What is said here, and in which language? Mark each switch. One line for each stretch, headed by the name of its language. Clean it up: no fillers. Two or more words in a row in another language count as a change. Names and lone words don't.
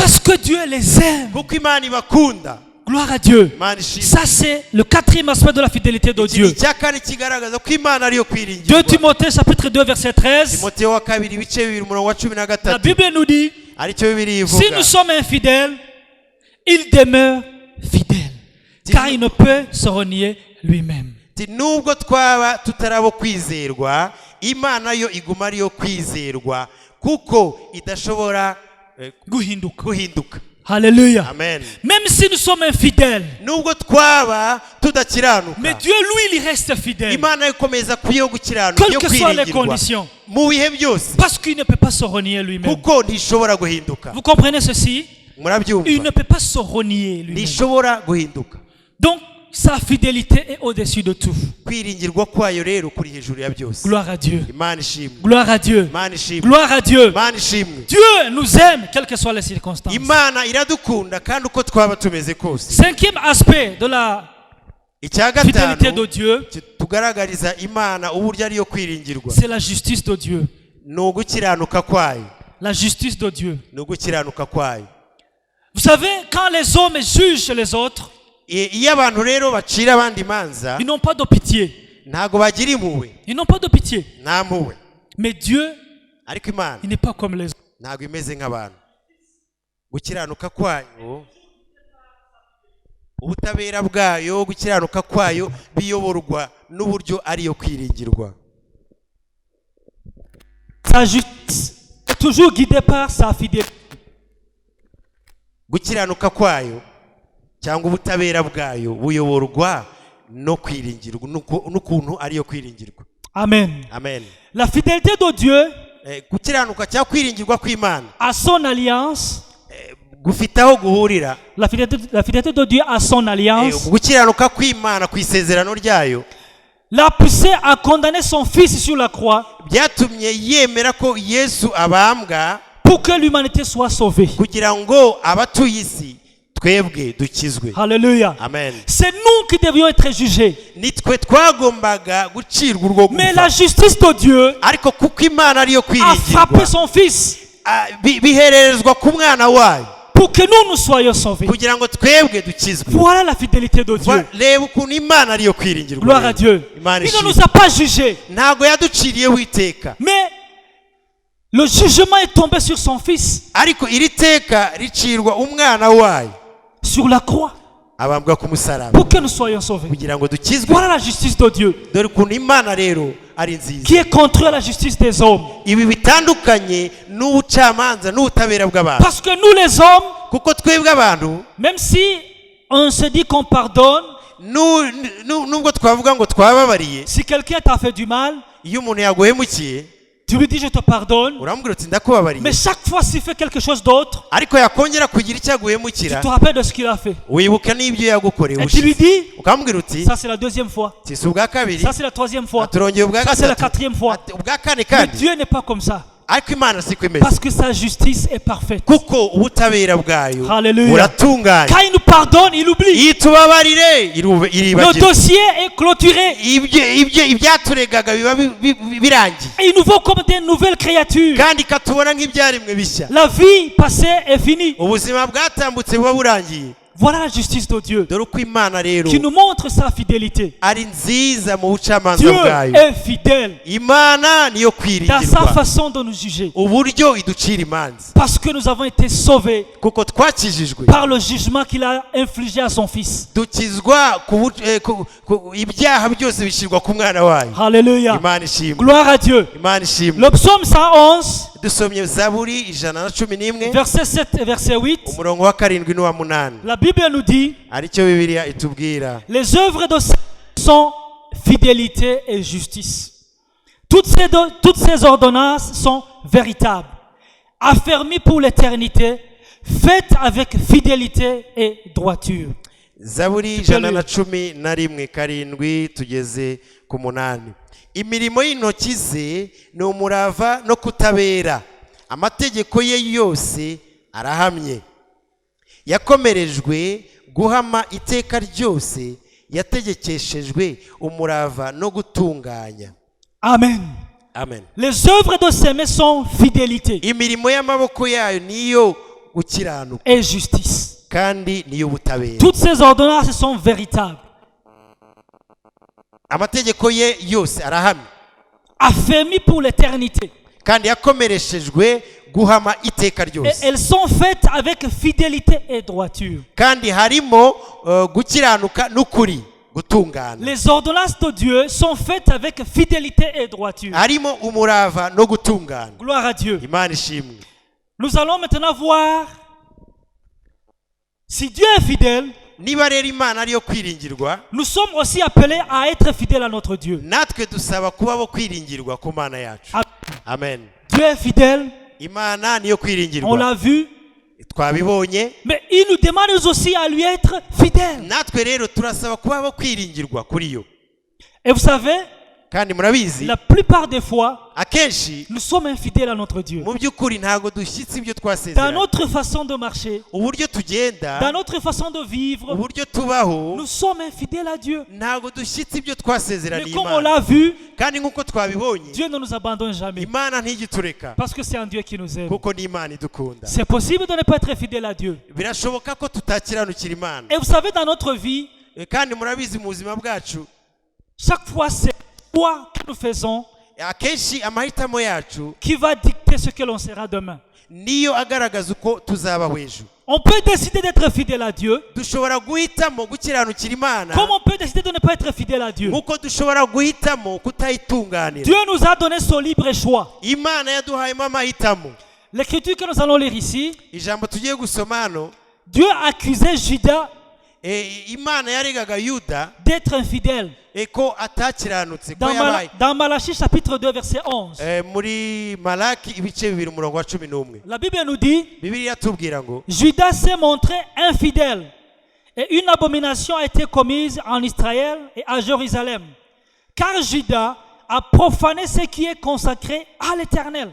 French: Parce que Dieu les aime.
Kinyarwanda: kuko imana ibakunda.
French: Gloire à Dieu.
Kinyarwanda: Imana ishimwe.
French: Ça, c'est le quatrième aspect de la fidélité de
Kinyarwanda: iki
French: Dieu.
Kinyarwanda: icya kane kigaragaza ko imana ariyo 2 kwiringirwa.
French: Timothée chapitre 2 verset 13.
Kinyarwanda: timoteyo wa kabiri ibice bibiri umurongo wa cumi na
French: La
Kinyarwanda: gatatu
French: Bible nous dit,
Kinyarwanda: aricyo bibiri
French: si
Kinyarwanda: ivuga
French: nous sommes infidèles, il demeure fidèle, car il ne peut se renier lui-même.
Kinyarwanda: nubwo twaba tutarabo kwizerwa imana yo iguma ariyo kwizerwa kuko idashobora guhinduka.
French: Alléluia. Amen. Même si nous sommes infidèles,
Kinyarwanda: nubwo twaba tudakiranuka
French: mais Dieu, lui, il reste fidèle.
Kinyarwanda: imana ikomeza kuyo gukiranuka
French: Quelles
Kinyarwanda: yo
French: que soient les
Kinyarwanda: kwiringirwa
French: conditions.
Kinyarwanda: mu bihe byose
French: Parce qu'il ne peut pas se renier lui-même.
Kinyarwanda: kuko ntishobora guhinduka.
French: Vous comprenez ceci? Il
Kinyarwanda: murabyumva
French: ne peut pas se renier lui-même.
Kinyarwanda: ntishobora guhinduka.
French: Donc, sa fidélité est au-dessus de tout.
Kinyarwanda: kwiringirwa kwayo rero kuri hejuru ya byose.
French: Gloire à Dieu.
Kinyarwanda: imana ishimwe.
French: Gloire à Dieu.
Kinyarwanda: imana ishimwe.
French: Gloire à Dieu.
Kinyarwanda: imana ishimwe.
French: Dieu nous aime, quelles que soient les circonstances.
Kinyarwanda: imana iradukunda kandi uko twaba tumeze kose.
French: Cinquième aspect de la
Kinyarwanda: icya
French: fidélité de
Kinyarwanda: gatanu
French: Dieu,
Kinyarwanda: tugaragariza imana uburyo ariyo kwiringirwa
French: c'est la justice de Dieu.
Kinyarwanda: ni ugukiranuka kwayo.
French: La justice de Dieu.
Kinyarwanda: ni ugukiranuka kwayo.
French: Vous savez, quand les hommes jugent les autres,
Kinyarwanda: iyo abantu rero bacira abandi imanza
French: ils n'ont pas de pitié.
Kinyarwanda: ntago bagira impuhwe.
French: Ils n'ont pas de pitié.
Kinyarwanda: nta mpuhwe.
French: Mais Dieu,
Kinyarwanda: ariko imana
French: il n'est pas comme les autres.
Kinyarwanda: ntago imeze nk'abantu. gukiranuka kwayo ubutabera bwayo gukiranuka kwayo biyoborwa n'uburyo ariyo kwiringirwa.
French: Sa justice est toujours guidée par sa fidélité.
Kinyarwanda: gukiranuka kwayo cyangwa ubutabera bwayo buyoborwa no kwiringirwa n'ukuntu ariyo kwiringirwa. Amen. Amen.
French: La fidélité de Dieu
Kinyarwanda: gukiranuka cyangwa kwiringirwa kw'Imana
French: à son alliance,
Kinyarwanda: gufite aho guhurira.
French: la fidélité de Dieu à son alliance
Kinyarwanda: gukiranuka kw'Imana ku isezerano ryayo
French: l'a poussé à condamner son fils sur la croix
Kinyarwanda: byatumye yemera ko Yesu abambwa
French: pour que l'humanité soit sauvée.
Kinyarwanda: kugira ngo abatuye isi twebwe dukizwe.
French: Alléluia. Amen. C'est nous qui devions être jugés.
Kinyarwanda: nitwe twagombaga gucirwa urwo
French: Mais la
Kinyarwanda: gupfa
French: justice de Dieu
Kinyarwanda: ariko kuko Imana ariyo
French: a frappé
Kinyarwanda: kwiringirwa
French: son fils
Kinyarwanda: bihererezwa ku mwana wayo
French: pour que nous soyons sauvés.
Kinyarwanda: kugira ngo twebwe dukizwe.
French: Voilà la fidélité de Dieu.
Kinyarwanda: reba ukuntu Imana ariyo kwiringirwa.
French: Gloire à Dieu.
Kinyarwanda: Imana
French: Il ne
Kinyarwanda: ishimwe.
French: nous a pas jugés.
Kinyarwanda: ntago yaduciriyeho iteka
French: Mais le jugement est tombé sur son fils,
Kinyarwanda: ariko iri teka ricirwa umwana wayo
French: sur la croix,
Kinyarwanda: abambwa ku musaraba
French: pour que nous soyons sauvés.
Kinyarwanda: kugira ngo dukizwe.
French: Voilà la justice de Dieu,
Kinyarwanda: dore ukuntu Imana rero ari nziza.
French: qui est contre la justice des hommes.
Kinyarwanda: ibi bitandukanye n'ubucamanza n'ubutabera bw'abantu
French: Parce que nous les hommes,
Kinyarwanda: kuko twebwe abantu
French: même si on se dit qu'on pardonne,
Kinyarwanda: nubwo twavuga ngo twababariye,
French: si quelqu'un t'a fait du mal,
Kinyarwanda: iyo umuntu yaguhemukiye
French: tu lui dis je te pardonne,
Kinyarwanda: uramubwira uti ndakubabariye,
French: mais chaque fois s'il fait quelque chose d'autre,
Kinyarwanda: ariko yakongera kugira icyo
French: tu
Kinyarwanda: aguhemukira
French: te rappelles de ce qu'il a fait.
Kinyarwanda: wibuka n'ibyo yagukoreye
French: Et tu lui
Kinyarwanda: ushize
French: dis,
Kinyarwanda: ukamubwira uti
French: ça c'est la deuxième fois,
Kinyarwanda: si ubwa kabiri
French: ça c'est la troisième fois,
Kinyarwanda: turongeye ubwa
French: ça c'est la
Kinyarwanda: gatatu
French: quatrième fois.
Kinyarwanda: ati ubwa kane
French: Mais
Kinyarwanda: kandi
French: Dieu n'est pas comme ça.
Kinyarwanda: ariko Imana siko imeze
French: Parce que sa justice est parfaite.
Kinyarwanda: kuko ubutabera bwayo Hallelujah. buratunganye.
French: Quand il nous pardonne, il oublie.
Kinyarwanda: iyo tubabarire
French: Le
Kinyarwanda: iribagirwa
French: dossier est clôturé.
Kinyarwanda: ibyaturegaga biba birangiye
French: Et il nous voit comme des nouvelles créatures.
Kinyarwanda: kandi ikatubona nk'ibyaremwe bishya.
French: La vie passée est finie.
Kinyarwanda: ubuzima bwatambutse buba burangiye.
French: Voilà la justice de Dieu
Kinyarwanda: dore uko Imana rero
French: qui nous montre sa fidélité.
Kinyarwanda: ari nziza mu bucamanza
French: Dieu
Kinyarwanda: bwayo.
French: est fidèle
Kinyarwanda: Imana niyo
French: dans sa
Kinyarwanda: kwiringirwa
French: façon de nous juger.
Kinyarwanda: uburyo iducira imanza
French: Parce que nous avons été sauvés
Kinyarwanda: kuko twakijijwe
French: par le jugement qu'il a infligé à son fils.
Kinyarwanda: dukizwa ibyaha byose bishyirwa ku mwana wayo. Alléluia. Imana ishimwe.
French: Gloire à Dieu.
Kinyarwanda: Imana ishimwe.
French: Le psaume 111,
Kinyarwanda: dusomye Zaburi 111
French: verset 7 et verset 8,
Kinyarwanda: umurongo wa 7 n'uwa 8
French: la Bible nous dit,
Kinyarwanda: aricyo Bibiliya itubwira
French: les œuvres de Dieu sont fidélité et justice. Toutes ces ordonnances sont véritables, affermies pour l'éternité, faites avec fidélité et droiture.
Kinyarwanda: Zaburi 111:7 tugeze ku 8. Imirimo y'intoki ze ni umurava no kutabera, amategeko ye yose arahamye. Yakomerejwe guhama iteka ryose, yategekeshejwe umurava no gutunganya. Amen. Amen.
French: Les œuvres de ses mains sont fidélité
Kinyarwanda: Imirimo y'amaboko yayo niyo gukiranuka
French: et justice.
Kinyarwanda: kandi niyo butabera.
French: Toutes ces ordonnances sont véritables,
Kinyarwanda: Amategeko ye yose arahamye
French: affermies pour l'éternité.
Kinyarwanda: kandi yakomereshejwe guhama iteka
French: Et
Kinyarwanda: ryose,
French: elles sont faites avec fidélité et droiture.
Kinyarwanda: kandi harimo gukiranuka n'ukuri gutungana.
French: Les ordonnances de Dieu sont faites avec fidélité et droiture.
Kinyarwanda: Harimo umurava no gutungana.
French: Gloire à Dieu.
Kinyarwanda: Imana ishimwe.
French: Nous allons maintenant voir si Dieu est fidèle.
Kinyarwanda: Niba rero Imana ariyo kwiringirwa,
French: Nous sommes aussi appelés à être fidèles à notre Dieu.
Kinyarwanda: natwe dusaba kuba bo kwiringirwa ku Mana yacu. Amen.
French: Dieu est fidèle,
Kinyarwanda: Imana niyo
French: on
Kinyarwanda: kwiringirwa,
French: l'a vu,
Kinyarwanda: twabibonye.
French: mais il nous demande aussi à lui être fidèle.
Kinyarwanda: Natwe rero turasaba kuba bo kwiringirwa kuri yo.
French: Et vous savez,
Kinyarwanda: Kandi murabizi
French: la plupart des fois,
Kinyarwanda: akenshi
French: nous sommes infidèles à notre Dieu.
Kinyarwanda: mu by'ukuri ntago dushyitse ibyo
French: Dans
Kinyarwanda: twasezeranye.
French: notre façon de marcher,
Kinyarwanda: Uburyo tugenda,
French: dans notre façon de vivre,
Kinyarwanda: uburyo tubaho,
French: nous sommes infidèles à Dieu.
Kinyarwanda: ntago dushyitse ibyo
French: Mais
Kinyarwanda: twasezeraniye
French: comme on
Kinyarwanda: Imana.
French: l'a vu,
Kinyarwanda: Kandi nk'uko twabibonye,
French: Dieu ne nous abandonne jamais.
Kinyarwanda: Imana ntigitureka
French: Parce que c'est un Dieu qui nous aime.
Kinyarwanda: kuko ni Imana idukunda.
French: C'est possible de ne pas être fidèle à Dieu.
Kinyarwanda: Birashoboka ko tutakiranukira Imana.
French: Et vous savez, dans notre vie,
Kinyarwanda: Kandi murabizi mu buzima bwacu,
French: chaque fois, c'est quoi que nous faisons
Kinyarwanda: akenshi amahitamo yacu
French: qui va dicter ce que l'on sera demain.
Kinyarwanda: niyo agaragaza uko tuzaba hejuru.
French: On peut décider d'être fidèle à Dieu,
Kinyarwanda: Dushobora guhitamo gukiranukira Imana,
French: comme on peut décider de ne pas être fidèle à Dieu.
Kinyarwanda: nk'uko dushobora guhitamo kutayitunganira.
French: Dieu nous a donné son libre choix.
Kinyarwanda: Imana yaduhayemo amahitamo.
French: L'écriture que nous allons lire ici,
Kinyarwanda: Ijambo tugiye gusoma hano,
French: Dieu accusait Judas
Kinyarwanda: Imana yaregaga Yuda
French: d'être infidèle.
Kinyarwanda: ko atakiranutse, ko yabaye.
French: Dans Malachie chapitre 2 verset 11,
Kinyarwanda: Muri Malaki ibice 2 umurongo wa 11,
French: la Bible nous dit,
Kinyarwanda: Bibiliya tubwira ngo
French: Judas s'est montré infidèle et une abomination a été commise en Israël et à Jérusalem. Car Judas a profané ce qui est consacré à l'Éternel.